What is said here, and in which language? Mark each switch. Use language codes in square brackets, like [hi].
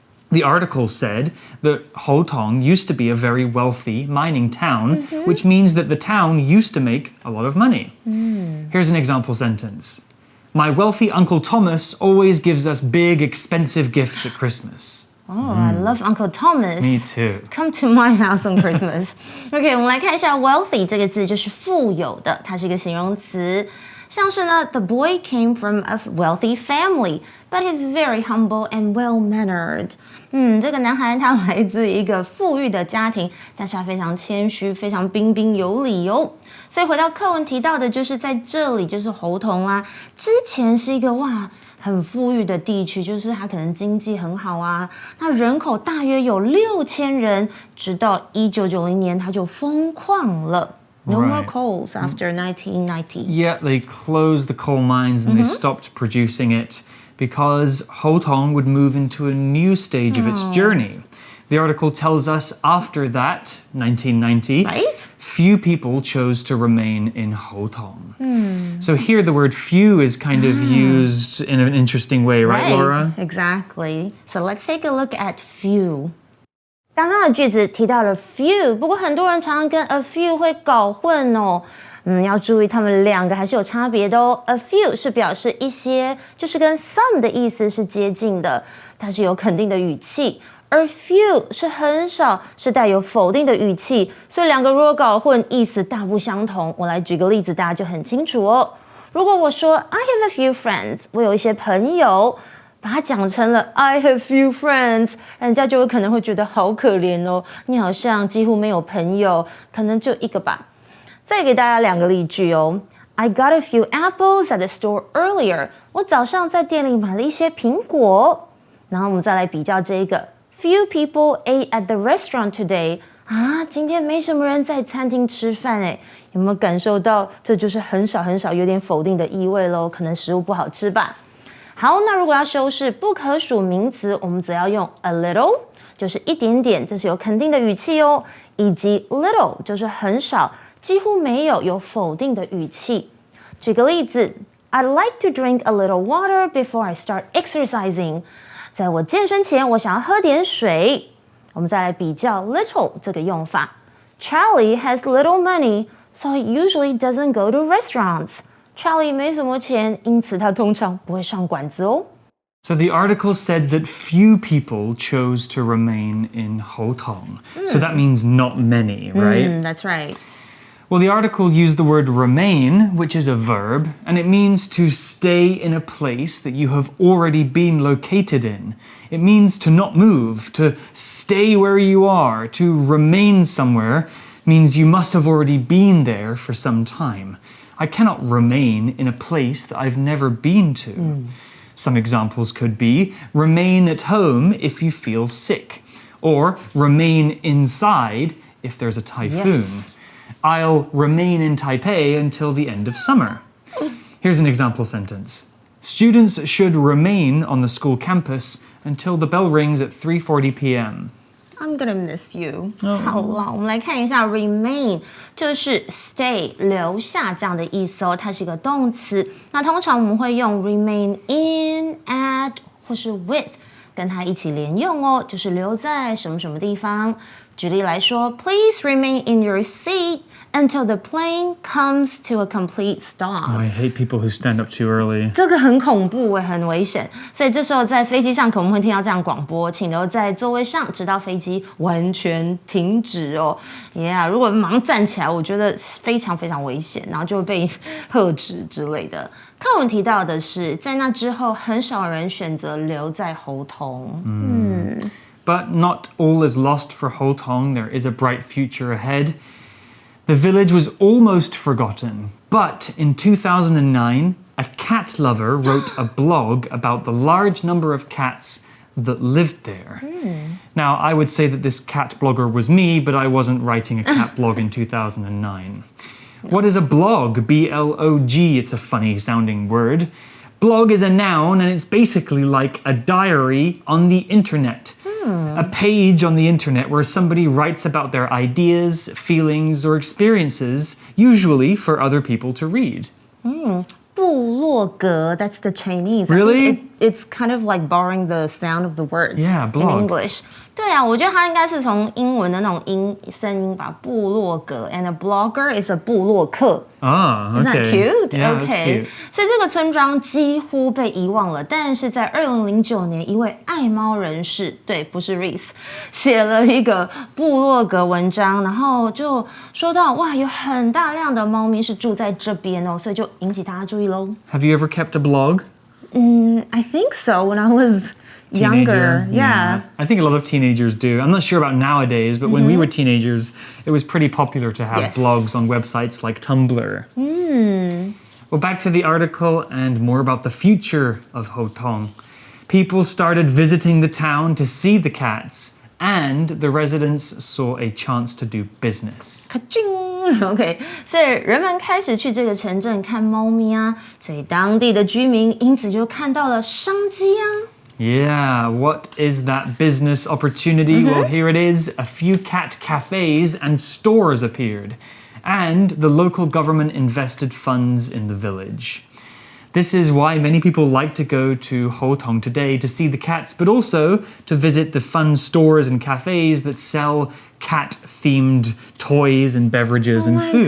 [en] The article said that Hotong used to be a very wealthy mining town, which means that the town used to make a lot of money. Here's an example sentence. My wealthy Uncle Thomas always gives us big, expensive gifts at Christmas. Oh, I love Uncle Thomas. Me too. Come to my house on Christmas. [zh] OK， 我们来看一下 wealthy 这个字，就是富有的，它是一个形容词。像是呢 [en] ，The boy came from a wealthy family, but he's very humble and well-mannered. [zh] 这个男孩他来自一个富裕的家庭，但是他非常谦虚，非常彬彬有礼哦。所以回到课文提到的，就是在这里就是猴硐啦。之前是一个很富裕的地区，就是它可能经济很好啊。那人口大约有6000人，直到1990年它就封矿了。 [en] No more coals after 1990. Yeah, they closed the coal mines and they stopped producing it because Hotong would move into a new stage of its journey. The article tells us after that, 1990, few people chose to remain in Houtong. So here the word few is kind of used in an interesting way, right, Laura? Exactly. So let's take a look at few. [zh] 刚刚的句子提到了 few， 不过很多人常常跟 a few 会搞混哦。要注意，它们两个还是有差别的哦。A few 是表示一些，就是跟 some 的意思是接近的，它是有肯定的语气。而 few 是很少，是带有否定的语气，所以两个如果搞混，意思大不相同。我来举个例子，大家就很清楚哦。如果我说 [en] I have a few friends， [zh] 我有一些朋友，把它讲成了 [en] I have few friends， [zh] 人家就有可能会觉得好可怜哦，你好像几乎没有朋友，可能就一个吧。再给大家两个例句哦。 [en] I got a few apples at the store earlier。 [zh] 我早上在店里买了一些苹果。然后我们再来比较这个。 [en] Few people ate at the restaurant today. [zh] 今天没什么人在餐厅吃饭诶，有没有感受到这就是很少很少，有点否定的意味咯，可能食物不好吃吧。好，那如果要修饰不可数名词，我们则要用 a little， 就是一点点，这是有肯定的语气哦，以及 little 就是很少，几乎没有，有否定的语气。举个例子 [en] ，I'd like to drink a little water before I start exercising。 [zh] 在我健身前，我想要喝点水。我们再来比较 little 这个用法。 [en] Charlie has little money, so he usually doesn't go to restaurants. [zh] Charlie 没什么钱，因此他通常不会上馆子哦。 [en] So the article said that few people chose to remain in Houtong. So that means not many, right? That's right. Well, the article used the word remain, which is a verb, and it means to stay in a place that you have already been located in. It means to not move, to stay where you are, to remain somewhere means you must have already been there for some time. I cannot remain in a place that I've never been to. Some examples could be remain at home if you feel sick, or remain inside if there's a typhoon. Yes. I'll remain in Taipei until the end of summer. Here's an example sentence. Students should remain on the school campus until the bell rings at 3:40 p.m. I'm gonna miss you. [zh] 好了，我们来看一下 remain， 就是 stay 留下这样的意思哦，它是一个动词。那通常我们会用 remain in, at 或是 with 跟它一起连用哦，就是留在什么什么地方。举例来说 [en] ，Please remain in your seat until the plane comes to a complete stop. I hate people who stand up too early. [zh] 这个很恐怖，也很危险，所以这时候在飞机上可能会听到这样广播，请留在座位上，直到飞机完全停止哦。 Yeah， 如果马上站起来，我觉得非常非常危险，然后就会被喝止之类的。课文提到的是，在那之后，很少人选择留在猴硐。 [en] But not all is lost for Houtong. There is a bright future ahead. The village was almost forgotten, but in 2009, a cat lover wrote a blog about the large number of cats that lived there. Now, I would say that this cat blogger was me, but I wasn't writing a cat blog in 2009. What is a blog? B-L-O-G. It's a funny sounding word. Blog is a noun, and it's basically like a diary on the internet. A page on the internet where somebody writes about their ideas, feelings, or experiences, usually for other people to read. 部落格, that's the Chinese. Really? It's kind of like borrowing the sound of the words Yeah, blog. in English. [zh] 对啊，我觉得它应该是从英文的那种声音吧，部落格 [en] and a blogger is a [zh] 部落客。 [en] Ah, okay. Isn't that cute? Yeah, okay. that's cute. [zh] 所以这个村庄几乎被遗忘了，但是在2009年，一位爱猫人士，对，不是 Reese， 写了一个部落格文章，然后就说到哇，有很大量的猫咪是住在这边哦，所以就引起大家注意喽。 [en] Have you ever kept a blog? I think so when I was younger. Yeah. I think a lot of teenagers do. I'm not sure about nowadays, but when we were teenagers, it was pretty popular to have blogs on websites like Tumblr. Well, back to the article and more about the future of Houtong. People started visiting the town to see the cats, and the residents saw a chance to do business. [zh] OK， 所以人们开始去这个城镇看猫咪啊，所以当地的居民因此就看到了商机啊。 [en] Yeah, what is that business opportunity? Well, here it is. A few cat cafes and stores appeared. and the local government invested funds in the village. This is why many people like to go to Houtong today to see the cats, but also to visit the fun stores and cafes that sell cat-themed toys and beverages and food.